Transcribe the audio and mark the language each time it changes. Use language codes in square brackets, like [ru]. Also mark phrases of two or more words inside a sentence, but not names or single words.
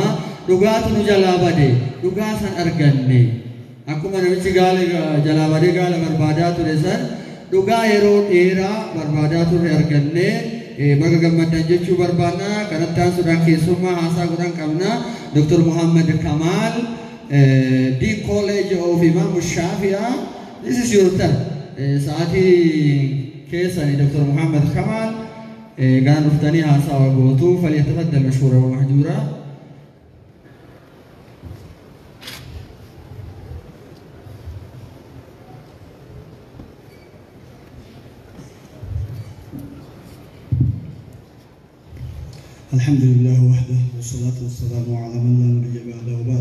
[om] Dhugaatu nu jalaa bade dhugaa san arganne akkuma namichi gaala jalaa badee gaala barbaadaa ture san dhugaa yeroo dheeraa barbaadaa ture arganne baga gammadan jechuu barbaanna. Kanatti aansuudhaan keessummaa haasaa godhan qabna. Dr. [en] Muhammad Kamal, Dean College of Imam Shafia. This is your turn. [om] Saati keessani Dr. Muhammad Kamal gaan dhuftanii haasaa gootu [ar] فليتفضل مشكورا و مأجورا. الحمد لله وحده والصلاة والسلام على من لا نبي بعده وبعد.